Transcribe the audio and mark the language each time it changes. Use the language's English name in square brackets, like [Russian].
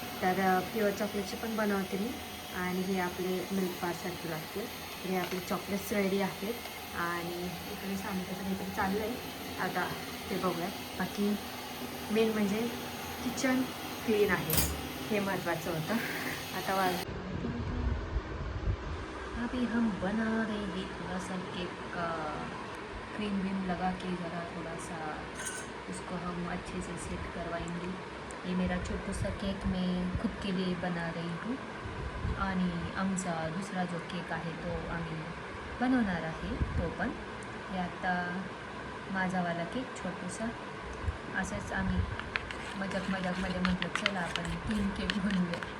[Marathi] तर प्युअर चॉकलेटचे पण बनवते मी. आणि हे आपले मिल्क बारसारखे लागते. तर हे आपले चॉकलेट्स रेडी आहेत. आणि इकडे सांगितलं काहीतरी चाललं आहे आता ते बघूया. बाकी मेन म्हणजे किचन क्लीन आहे, हे महत्त्वाचं होतं. [Hindi] आता अभी हम बना रहे हैं थोड़ा सा केक क्रीम व्रीम लगा के ज़रा थोड़ा सा उसको हम अच्छे से सेट करवाएंगे. ये मेरा छोटा सा केक मैं खुद के लिए बना रही हूँ. [Marathi] आणि आमचा दुसरा जो केक आहे तो आम्ही बनवणार आहे तो पण. हे आता माझावाला केक छोटूसा. असंच आम्ही मजाकमध्ये म्हटलं चला आपण 3 केक बनवूया.